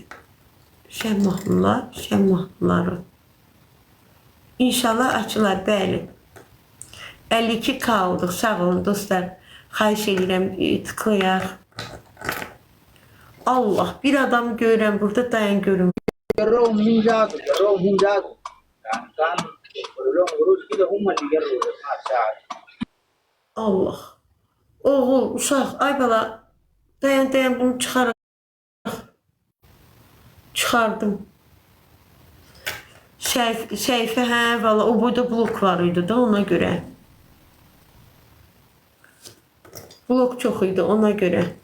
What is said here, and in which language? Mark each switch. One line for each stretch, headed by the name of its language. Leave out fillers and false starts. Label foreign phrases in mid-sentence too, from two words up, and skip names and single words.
Azerbaijani: Şən mahnıları. İnşallah açılar, bəli. 52K olduk, sağ olun dostlar. Xahiş edirəm, tıklayaq. Allah, bir adamı görürəm burada, dayan görüm.
Arabic: جرهم من جاكم جرهم هم جاكم يعني كان لهم قروش كده هم اللي جروا ما ساعد.
Azerbaijani: Allah. Oğul, uşaq, ay bala. Dayan, bunu çıxaraq. Çıxardım. Səhifə, hə, valla o boyda blok var idi da ona görə. Blok çox idi ona görə.